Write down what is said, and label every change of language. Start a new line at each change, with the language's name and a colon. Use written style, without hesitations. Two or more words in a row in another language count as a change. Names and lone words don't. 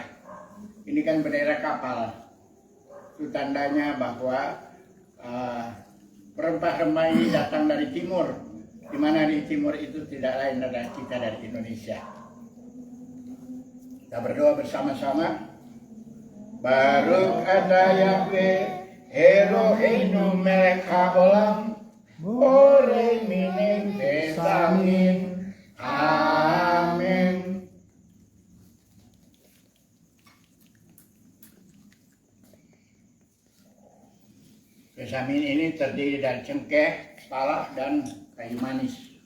Indonesian: Ini kan bendera kapal. Itu tandanya bahwa rempah-rempah ini datang dari timur, di mana di timur itu tidak lain adalah kita dari Indonesia. Kita berdoa bersama-sama.
Hebrew: ברוך אתה יהוה אלוהינו מלך העולם בורא מינים בשמים.
Indonesian: Amin. Besamin ini terdiri dari cengkeh, palak, dan kayu manis.